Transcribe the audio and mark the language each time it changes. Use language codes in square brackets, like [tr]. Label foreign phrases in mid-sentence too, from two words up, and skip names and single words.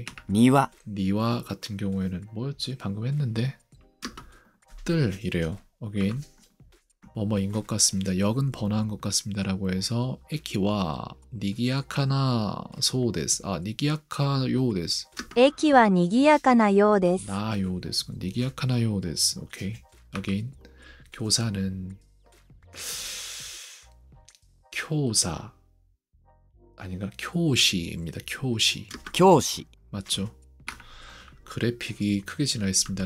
[ja] 庭 [ko] 니와 같은 경우에는 뭐였지? 방금 했는데 뜰 이래요. 어게인 뭐뭐인 것 같습니다. 역은 번화한 것 같습니다. 라고 해서 [ja] 駅は 賑やかな そうです. 賑やか ようです. 駅は賑やかなようです。な ようです。 賑やかな ようです. 오케이. [ko] 어게인 교사는 교사 아닌가? 교시입니다. 교시. [ja] 教師 [ko] 맞죠? 그래픽이 크게 진화 있습니다.